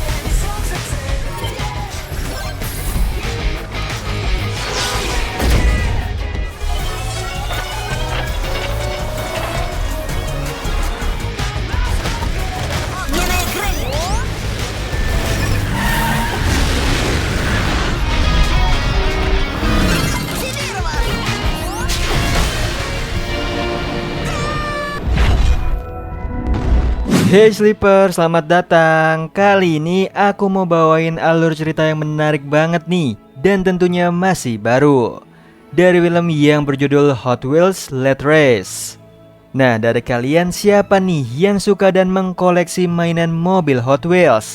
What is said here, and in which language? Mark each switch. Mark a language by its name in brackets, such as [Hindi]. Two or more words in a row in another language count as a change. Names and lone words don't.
[Russian] Огненные крылья. Активирован. [English] Hey Sleeper, [Indonesian] selamat datang. Kali ini aku mau bawain alur cerita yang menarik banget nih, dan tentunya masih baru, dari film yang berjudul Hot Wheels Let Race. Nah, dari kalian siapa nih yang suka dan mengkoleksi mainan mobil Hot Wheels?